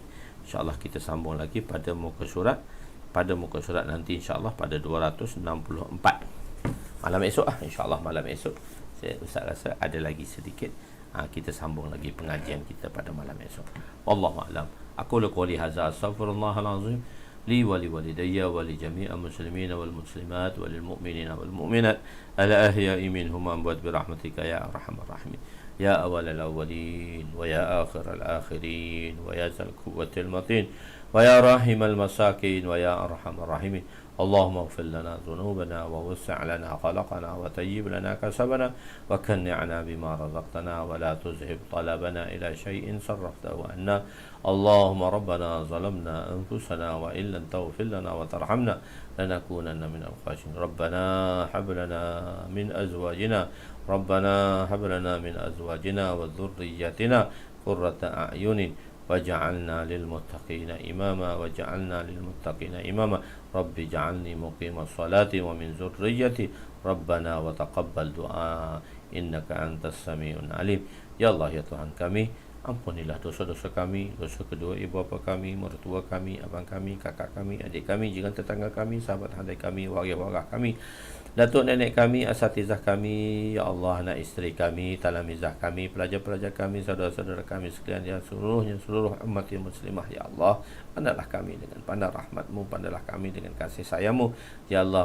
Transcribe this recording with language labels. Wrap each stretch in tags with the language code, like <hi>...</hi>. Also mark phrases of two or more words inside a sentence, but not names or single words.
<ms>InsyaAllah kita sambung lagi pada muka surat. Pada muka surat nanti insyaAllah pada 264 malam esok lah. InsyaAllah malam esok Ustaz rasa ada lagi sedikit. Kita sambung lagi pengajian kita pada malam esok.</ms> <ar>والله أعلم أقول قولي هذا أستغفر الله العظيم لي ولوالدي ولجميع المسلمين والمسلمات والمؤمنين والمؤمنات الأحياء منهم الأموات برحمتك يا أرحم الراحمين يا أول الأولين ويا آخر الآخرين ويا ذا القوة المتين ويا راحم المساكين ويا أرحم الراحمين. اللهم اغفر لنا ذنوبنا ووسع لنا خلقنا وطيب لنا كسبنا وكنعنا بما رزقتنا ولا تذهب طلبنا إلى شيء صرفته عنا. اللهم ربنا ظلمنا أنفسنا وإن لم تغفر لنا وترحمنا لنكونن من الخاسرين. ربنا هب لنا من أزواجنا وذرياتنا قرة أعين وجعلنا للمتقين إماما رب اجعلني مقيم الصلاة ومن ذريتي ربنا وتقبل دعاء إنك أنت السميع العليم. يا الله,</ar> <ms>ya Tuhan kami, ampunilah dosa-dosa kami, dosa kedua ibu bapa kami, mertua kami, abang kami, kakak kami, adik kami, jiran tetangga kami, sahabat handai kami, waris-waris kami, datuk nenek kami, asatizah kami,</ms> <ar>يا الله,</ar> <ms>anak isteri kami, talamizah kami, pelajar-pelajar kami, saudara-saudara kami sekalian yang seluruh umat muslimah,</ms> <ar>يا الله,</ar> <ms>pandanglah kami dengan pandang rahmat-Mu, pandanglah kami dengan kasih sayang-Mu,</ms> <ar>يا الله.</ar>